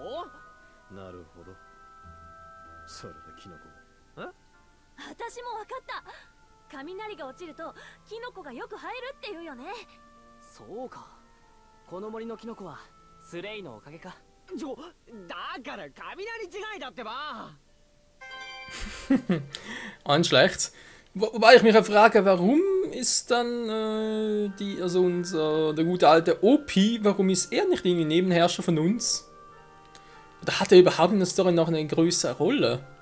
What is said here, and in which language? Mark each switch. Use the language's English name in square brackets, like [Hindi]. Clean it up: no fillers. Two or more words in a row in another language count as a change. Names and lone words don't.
[Japanese] なるほど。それでキノコ。私も分かった。雷が落ちるとキノコがよく生えるっていうよね。そうか。この森のキノコはスレイのおかげか。だから雷違いだってば。 [German] Nicht schlecht. Wobei ich mich ja frage, warum ist dann der gute alte OP, warum ist er nicht irgendwie Nebenherrscher von uns? Oder hat er überhaupt in der Story noch eine größere Rolle?